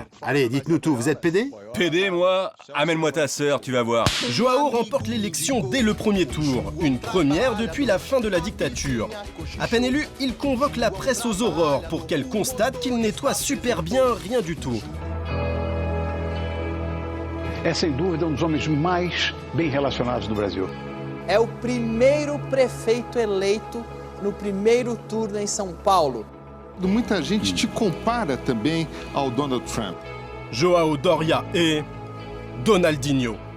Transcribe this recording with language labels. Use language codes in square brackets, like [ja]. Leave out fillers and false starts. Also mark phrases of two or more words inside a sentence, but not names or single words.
[fr] Allez, dites-nous tout, vous êtes pédé? PD, moi? Amène-moi ta sœur, tu vas voir. Joao remporte l'élection dès le premier tour, une première depuis la fin de la dictature. À peine élu, il convoque la presse aux aurores pour qu'elle constate qu'il nettoie super bien rien du tout. [pt] É sem dúvida dos homens mais bem relacionados do Brasil. É o primeiro prefeito eleito no primeiro turno em São Paulo. Muita gente te compara também ao Donald Trump. [fr] Joao Doria et Donaldinho.